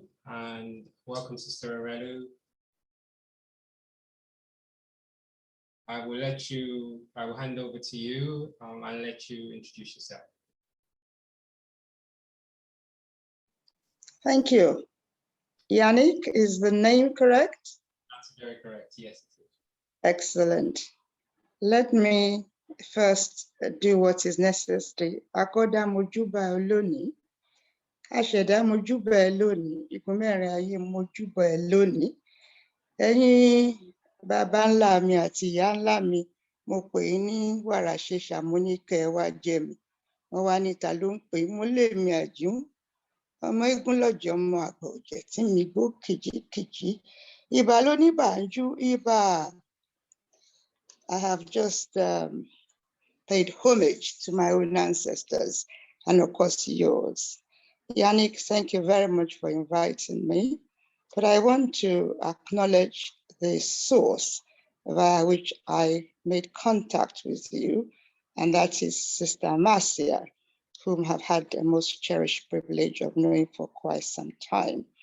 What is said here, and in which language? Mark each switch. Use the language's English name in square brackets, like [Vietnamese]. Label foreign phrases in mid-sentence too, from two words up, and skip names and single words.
[English] And welcome, Sister ERELU. I will hand over to you and let you introduce yourself. Thank you. Yannick, is the name correct? That's very correct, yes. It is. Excellent. Let me first do what is necessary. [Yoruba] Akoda mojuba oloni, Asheda mojuba oloni, Ikumere aye mojuba oloni. Ẹ̀yin bàbá ńlá mi àti ìyá ńlá mi, mo pè é ní wàrà ṣẹ̀ṣà, mo ní kẹ́ ẹ wá jẹ mi. Wọ́n wá ní ta ló ń pè é, mo lé mi àjíún. Ọmọ eégún lọ́jọ́ ọmọ àgbà ọ̀jẹ̀ tí mi gbó kìjikìji. Ìbà ló ní bàájú, ìbà. [English] I have just paid homage to my own ancestors and of course yours. Yannick, thank you very much for inviting me. But I want to acknowledge the source via which I made contact with you, and that is Sister Marcia, whom I've had the most cherished privilege of knowing for quite some time.